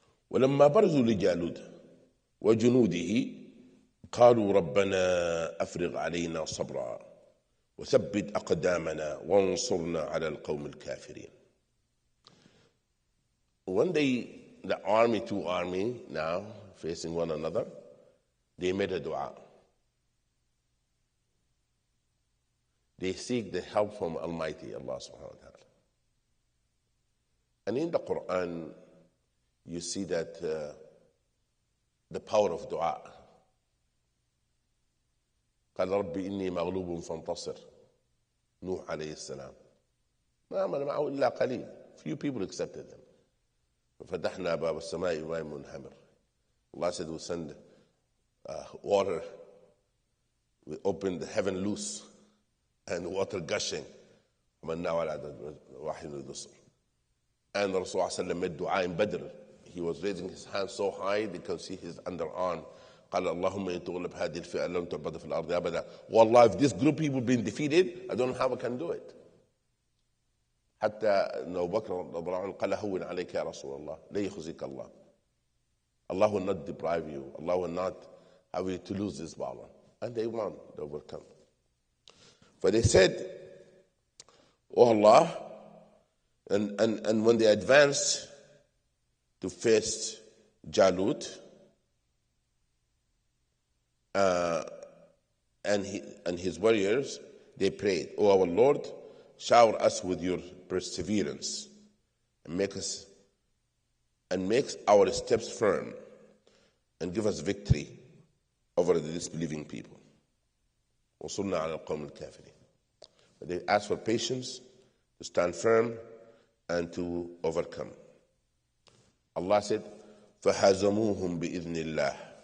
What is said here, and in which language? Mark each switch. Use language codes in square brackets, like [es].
[ar] ولما برزوا لجالوت وجنوده قالوا ربنا أفرغ علينا صبرا وثبت أقدامنا وانصرنا على القوم الكافرين. [en] When the two army now facing one another, they made a dua. They seek the help from Almighty Allah subhanahu wa ta'ala. And in the Quran, you see that the power of dua. [ar] قال ربي إني مغلوب فانتصر. نوح عليه السلام. ما آمن معه إلا قليل. [en] Few people accepted them. [ar] ففتحنا باب السماء بماء منهمر. [en] Allah said we'll send water. We opened the heaven loose and water gushing. [ar] ومن على واحد الدسر. [en] And Rasulullah sallallahu made dua in Badr. He was raising his hand so high they could see his underarm. [ar] قال اللهم إن تغلب هذه الفئة لن تعبد في الأرض أبدا. [en] Wallah, if this group of people been defeated, I don't know how I can do it. [ar] حتى أبو بكر رضي الله عنه قال هون عليك يا رسول الله لا يخزيك الله. [en] Allah will not deprive you. Allah will not have you to lose this power. And they won. They overcome. But they said, oh Allah, and when they advanced to face Jalut and his warriors, they prayed, oh our Lord, shower us with your perseverance and make our steps firm and give us victory over the disbelieving people. [ar] وصلنا على القوم الكافرين. [en] They asked for patience, to stand firm, and to overcome. Allah said, [ar] فَهَزَمُوهُمْ بِإِذْنِ اللَّهِ.